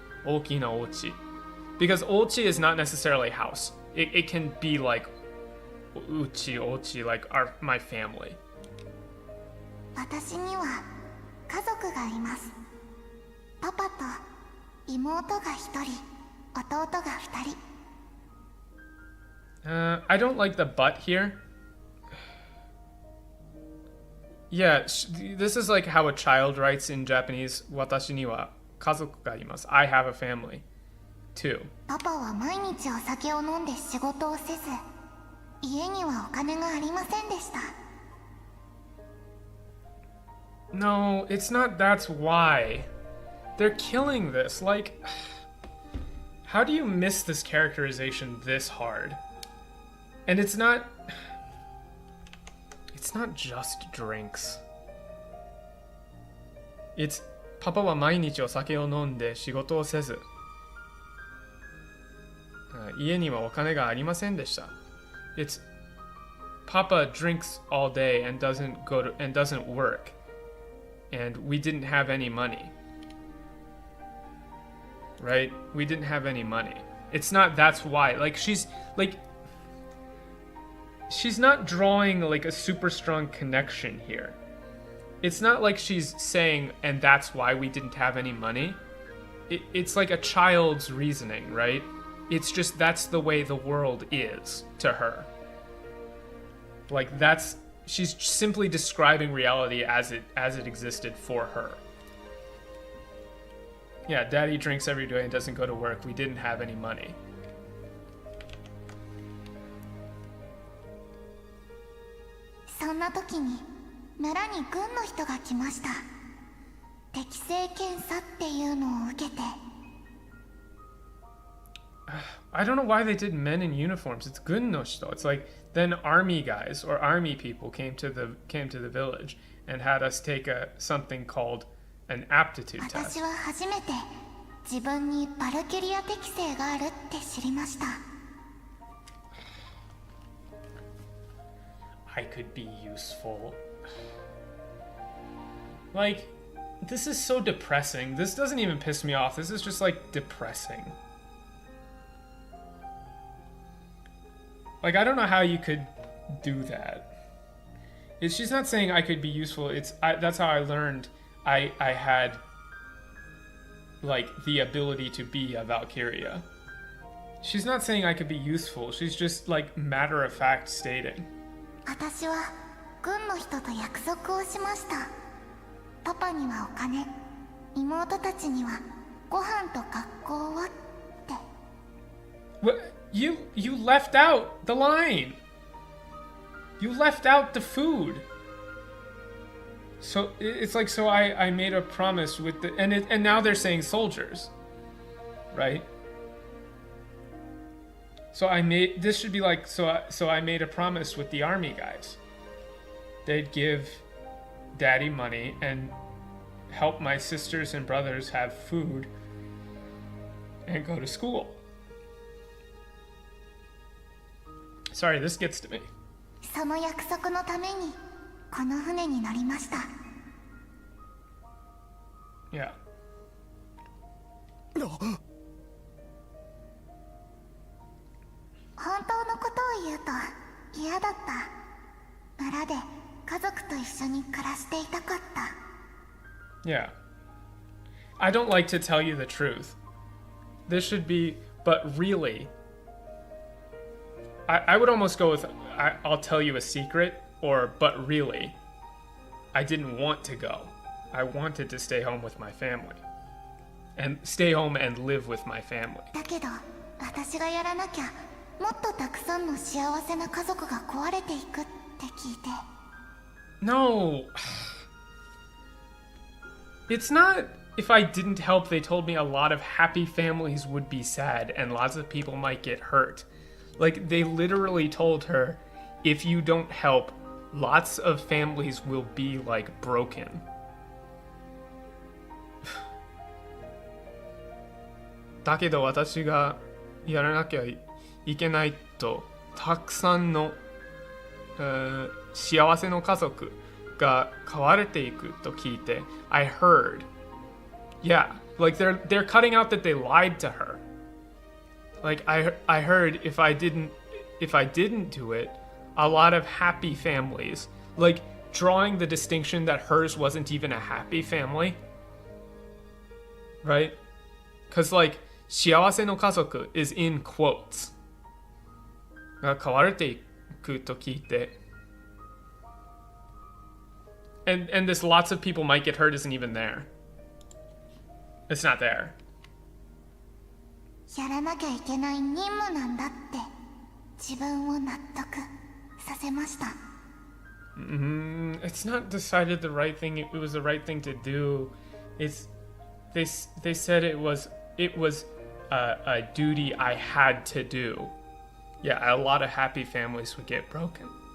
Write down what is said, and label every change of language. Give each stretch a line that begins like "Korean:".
Japanese: 大きなお家
English: because お家 is not necessarily house. It can be like うち like my family.
Japanese: 私には家族がいます。パパと妹が一人、弟が二人。
English: I don't like the but here. Yeah, this is like how a child writes in Japanese.
Japanese: 私には家族がいます。
English: I have a family, too.
Japanese: パパは毎日お酒を飲んで仕事をせず、家にはお金がありませんでした。
English: No, it's not. That's why. They're killing this. Like, how do you miss this characterization this hard? And it's not just drinks. It's
Japanese: パパは毎日お酒を飲んで仕事をせず、家にはお金がありませんでした。
English: It's Papa drinks all day and doesn't work. And we didn't have any money. Right? We didn't have any money. It's not that's why. Like, she's not drawing like a super strong connection here. It's not like she's saying, and that's why we didn't have any money. It's like a child's reasoning, right? It's just that's the way the world is to her. Like, she's simply describing reality as it existed for her. Yeah, daddy drinks every day and doesn't go to work. We didn't have any money.
Japanese: そんな時に村に軍の人が来ました。適性検査っていうのを受けて。
English: I don't know why they did men in uniforms. It's gunnoshito. It's like then army guys or army people came to the village and had us take something called an aptitude test.
Japanese: 私は初めて自分にバルキュリア適性があるって知りました。
English: I could be useful. Like, this is so depressing. This doesn't even piss me off. This is just like depressing. Like, I don't know how you could do that. She's not saying I could be useful. That's how I learned I had, like, the ability to be a Valkyria. She's not saying I could be useful. She's just, like, matter-of-fact stating.
Japanese: 私は軍の人と約束をしました。パパにはお金、妹たちにはご飯と学校をって。
English: What? You left out the line. You left out the food. So it's like, so I made a promise with the and now they're saying soldiers, right? So this should be like, so I made a promise with the army guys. They'd give daddy money and help my sisters and brothers have food and go to school. Sorry, this gets to me.
Japanese: その約束のためにこの船に乗りました。
English: Yeah.
Japanese: 本当のことを言うと嫌だった。村で家族と一緒に暮らしていたかった。
English: Yeah. I don't like to tell you the truth. This should be, but really, I would almost go with, I'll tell you a secret, or, but really, I didn't want to go. I wanted to stay home with my family. And stay home and live with my family.
Japanese: だけど、私がやらなきゃ、もっとたくさんの幸せな家族が壊れていくって聞いて。
English: No. It's not, if I didn't help, they told me a lot of happy families would be sad and lots of people might get hurt. Like, they literally told her, if you don't help, lots of families will be, like, broken.
Japanese: だけど私がやらなきゃいけないと、たくさんの、幸せの家族が飼われていくと聞いて、
English: I heard. Yeah, like they're cutting out that they lied to her. Like I heard if I didn't do it, a lot of happy families, like drawing the distinction that hers wasn't even a happy family, right? Because like
Japanese: 幸せの家族
English: is in quotes.
Japanese: が飼われていくと聞いて
English: and this lots of people might get hurt isn't even there. It's not there.
Japanese: やらなきゃいけない任務なんだって自分を納得させました。
English: It's not decided the right thing. It was the right thing to do. They said it was a duty I had to do. Yeah, a lot of happy families would get broken.